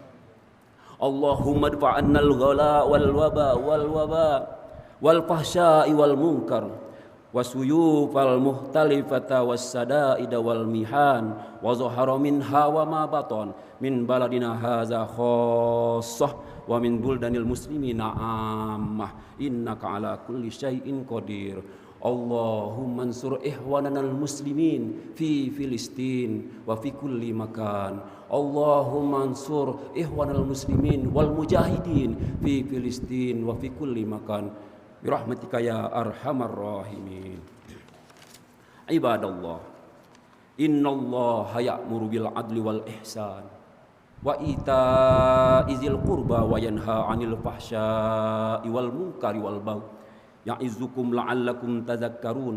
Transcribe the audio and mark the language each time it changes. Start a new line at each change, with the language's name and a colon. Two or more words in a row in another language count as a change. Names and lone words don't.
Arabic: اللهم ادفع عنا الغلاء والوباء والفحشاء والمنكر والسيوف المختلفة والشدائد والمحن وظهر منها وما بطن من بلدنا هذا خاصة ومن بلدان المسلمين عامة إنك على كل شيء قدير. اللهم انصر إخواننا المسلمين في فلسطين وفي كل مكان. اللهم انصر إخوان المسلمين والمجاهدين في فلسطين وفي كل مكان برحمتك يا أرحم الراحمين. عباد الله، إن الله يأمر بالعدل والإحسان وإيتاء ذي القربى وينهى عن الفحشاء والمنكر والبغي يعظكم لعلكم تذكرون.